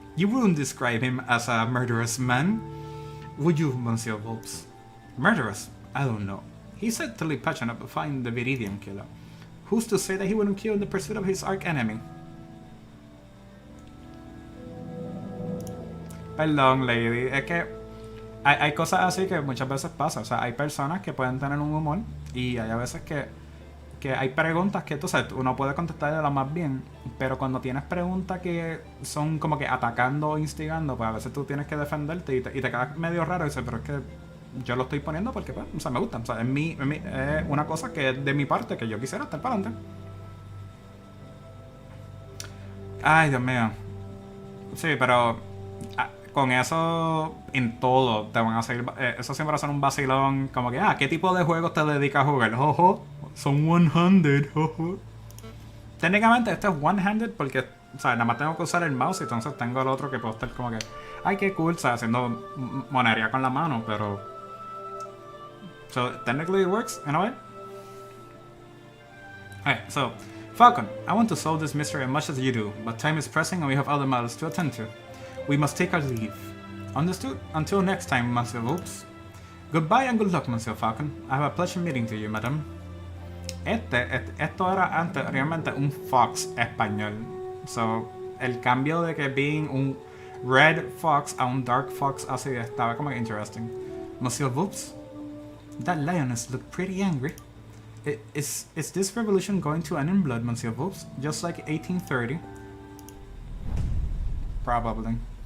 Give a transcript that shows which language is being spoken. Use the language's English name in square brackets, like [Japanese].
[English] You wouldn't describe him as a murderous man, would you, Monsieur Volps? Murderous? I don't know. He's certainly passionate about finding the Viridian killer. Who's to say that he wouldn't kill in the pursuit of his arch enemy? [Spanish] Perdón, lady. Es que hay cosas así que muchas veces pasa. O sea, hay personas que pueden tener un humor y hay a veces que hay preguntas que, tú sabes, uno puede contestarlas más bien, pero cuando tienes preguntas que son como que atacando o instigando, pues a veces tú tienes que defenderte y te quedas medio raro y dices, pero es que yo lo estoy poniendo porque, pues, o sea, me gusta. O sea, es una cosa que es de mi parte que yo quisiera estar para adelante. Ay, Dios mío. Sí, pero con eso en todo te van a seguir. Eso siempre va a ser un vacilón. Como que, ¿qué tipo de juegos te dedicas a jugar? Jojo, son one-handed. Jojo. Técnicamente este es one-handed porque, o sea, nada más tengo que usar el mouse y entonces tengo el otro que puedo estar como que, ay, qué cool, o sea, haciendo monería con la mano, pero. [English] So, technically it works, in a way. Alright, so, Falcon, I want to solve this mystery as much as you do, but time is pressing and we have other matters to attend to. We must take our leave. Understood? Until next time, Monsieur Oops. Goodbye and good luck, Monsieur Falcon. I have a pleasure meeting to you, madam. [Spanish] Esto era anteriormente un Fox español. So, el cambio de que being un Red Fox a un Dark Fox así estaba como que interesting. [English] Monsieur Oops? That lioness looked pretty angry. Is this revolution going to end in blood, Monsieur Oops? Just like 1830? Probably.